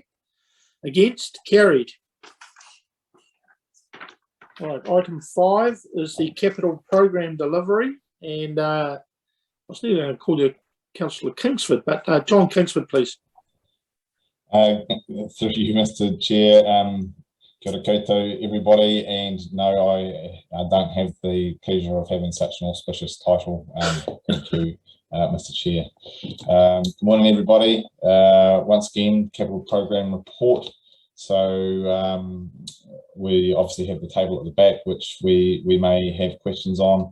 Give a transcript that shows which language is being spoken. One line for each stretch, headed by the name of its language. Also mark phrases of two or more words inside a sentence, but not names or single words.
English: Against? Carried. All right, item 5 is the capital program delivery, and I was nearly going to call you Councillor Kingsford, but John Kingsford, please. Through you, Mr. Chair.
Māori: Kia ora koutou,
English: everybody, and no, I don't have the pleasure of having such an auspicious title. Thank you, Mr. Chair. Good morning, everybody. Once again, capital program report. So we obviously have the table at the back, which we may have questions on.